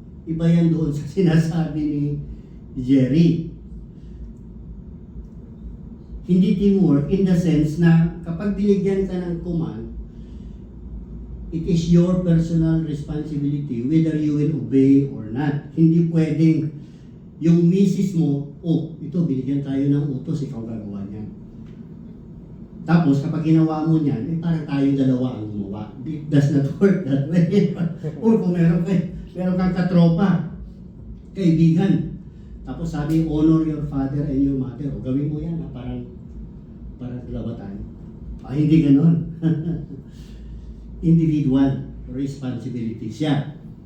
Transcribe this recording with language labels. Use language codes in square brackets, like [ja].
[tl] Iba yan doon sa sinasabi ni Jerry. [en] Hindi teamwork in the sense [tl] na kapag binigyan ka ng [en] command, it is your personal responsibility whether you will obey or not. [tl] Hindi pwedeng yung misis mo, oh, ito, binigyan tayo ng utos, ikaw gagawa niyan. Tapos, kapag ginawa mo niyan, parang tayong dalawa ang gumawa. [en] It does not work that way. Or [tl] kung meron kang katropa, kaibigan. Tapos sabi, [en] honor your father and your mother. [tl] O gawin mo yan, parang dalawa tayo. Hindi ganon. Individual responsibility siya.